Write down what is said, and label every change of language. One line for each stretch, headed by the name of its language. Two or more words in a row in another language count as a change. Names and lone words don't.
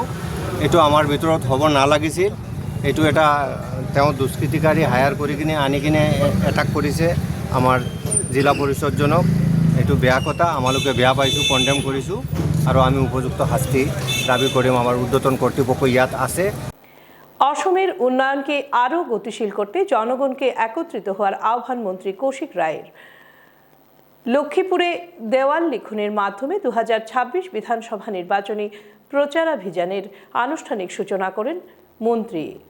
Assamese: এইটো আমাৰ ভিতৰত হ'ব নালাগিছিল। এইটো এটা তেওঁ দুষ্কৃতিকাৰী হায়াৰ কৰি কিনে আনি কিনে এটাক কৰিছে আমাৰ জিলা পৰিষদজনক। এইটো বেয়া কথা, আমালোকে বেয়া পাইছোঁ, কণ্ডেম কৰিছোঁ আৰু আমি উপযুক্ত শাস্তি দাবী কৰিম। আমাৰ ঊৰ্ধ্বতন কৰ্তৃপক্ষ ইয়াত আছে।
Bangla: অসমের উন্নয়নকে আরও গতিশীল করতে জনগণকে একত্রিত হওয়ার আহ্বান মন্ত্রী কৌশিক রায়ের। লক্ষ্মীপুরে দেওয়াল লিখনের মাধ্যমে 2026 বিধানসভা নির্বাচনী প্রচারাভিযানের আনুষ্ঠানিক সূচনা করেন মন্ত্রী।